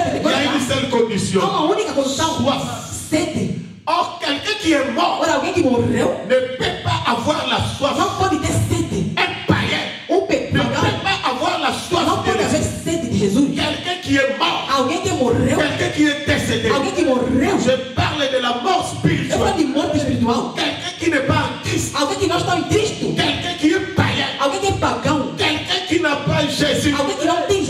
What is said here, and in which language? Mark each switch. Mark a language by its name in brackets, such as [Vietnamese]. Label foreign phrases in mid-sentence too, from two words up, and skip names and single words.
[French] il y a une Pentecostes. seule condition. [Portuguese] Há uma única condição. [French] Soif. [Portuguese] Sede. [French] Or, quelqu'un qui est mort [Portuguese] Ora, alguém que morreu [French] ne peut pas avoir la soif. [Portuguese] não pode ter sede. [French] Un païen [Portuguese] Um [French] ne peut [Portuguese] pagão [French] pas avoir la soif [Portuguese] não [French] de [Portuguese] pode haver [French] Jésus. [Portuguese] sede de Jesus. [French] Quelqu'un qui est mort, [Portuguese] Alguém que morreu. [French] quelqu'un qui est décédé. [Portuguese] Alguém que morreu. [French] Je parle de la mort [Portuguese] Eu falo [French] spirituelle. [Portuguese] de morte espiritual. [French] Quelqu'un qui n'est pas en Christ. [Portuguese] Alguém que não está em Cristo. [French] Quelqu'un qui est païen. [Portuguese] Alguém que é pagão. [French] Quelqu'un qui n'a pas Jésus. [Portuguese] Alguém que não